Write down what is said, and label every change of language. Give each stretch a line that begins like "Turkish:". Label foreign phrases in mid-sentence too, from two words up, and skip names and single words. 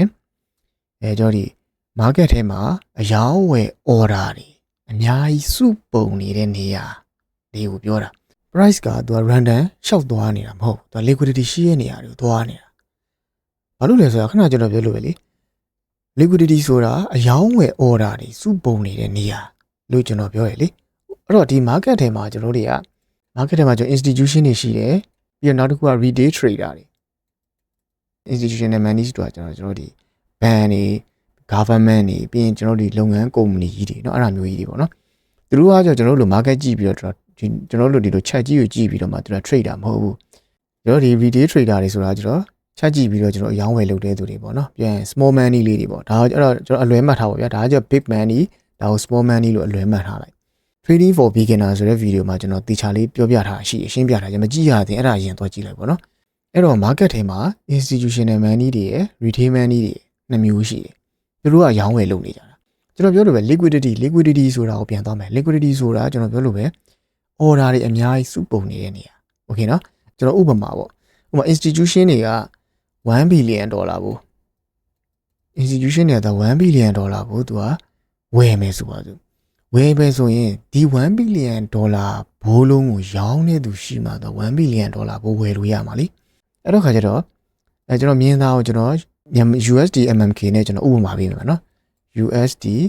Burmese: ကျွန်တော်ဒီ market ထဲမှာအယောင်းဝယ် order တွေအများကြီးစုပုံနေတဲ့နေရာလေးကိုပြောတာ price ကသူက random ရှောက်သွားနေတာမဟုတ်သူက liquidity ရှိတဲ့နေရာတွေကိုသွားနေတာဘာလို့လဲဆိုတော့ခဏကျွန်တော်ပြောလို့ပဲလေ liquidity ဆိုတာအယောင်းဝယ် order တွေစုပုံနေတဲ့နေရာလို့ကျွန် တော်ပြောရလေအဲ့တော့ဒီ market ထဲမှာကျွန်တော်တွေက market ထဲမှာကျွန်တော် institution တွေရှိတယ်ပြီးတော့နောက်တစ်ခုက
English: retail trader
Burmese: တွေ
English: institutional money
Burmese: ဆိုတာကျွန်တော်ဒီ ban တွေ government တွေပြီးရင်ကျွန်တော်ဒီလုပ်ငန်းကုမ္ပဏီကြီးတွေเนาะအဲ့ဒါမျိုးကြီးတွေပေါ့နော်သူ တို့ကကျွန်တော်တို့လို market ကြည့်ပြီးတော့ကျွန်တော်တို့ဒီလို chat ကြီးကိုကြည့်ပြီးတော့မှသူတို့ trader မဟုတ်ဘူးကျွန်တော်ဒီ
English: retail trader
Burmese: တွေဆိုတာကျွန်တော် chat ကြည့်ပြီးတော့ကျွန်တော်အယောင်းဝယ်လုပ်တဲ့သူတွေ ပေါ့နော်ပြန်
English: small money
Burmese: လေးတွေပေါ့ဒါအဲ့တော့ကျွန်တော်အလွဲမှတ်ထားပါဗျာဒါကကျ
English: big money
Burmese: ဒါကို
English: small money
Burmese: လို့အလွဲမှတ်ထားလိုက် trading
English: for beginner
Burmese: ဆိုတဲ့ video မှာကျွန်တော်တေချာလေးပြောပြထားရှင်းပြထားကြမကြည့်ရသေးအဲ့ဒါရင်သွားကြည့်လိုက်ပေါ့နော်အဲ့တော့ market ထဲမှာ
English: institutional money
Burmese: တွေရယ်
English: retail money
Burmese: တွေနှစ်မျိုးရှိတယ်သူတို့ကရောင်းဝယ်လုပ်နေကြတာကျွန်တော်ပြောလို့ပဲ liquidity ဆိုတာကိုပြန်သွားမယ် liquidity ဆိုတာကျွန်တော်ပြောလို့ပဲ order တွေအများကြီးစုပုံနေတဲ့နေရာ okay နော်ကျွန်တော်ဥပမာပေါ့ဥပမာ institution တွေက$1 billion ကို institution တွေက$1 billionကိုသူကဝယ်မယ်ဆိုပါစို့ဝယ်ပဲဆိုရင်ဒီ$1 billion ဘိုးလုံးကိုရောင်းနေသူရှိမှတော့$1 billion ဘိုးဝယ်လို့ရမှာလीအဲ့တော့ခါကျတော့ကျွန်တော်မြင်သားကိုကျွန်တော် USD MMK နဲ့ကျွန်တော်ဥပမာပေးမယ်နော် USD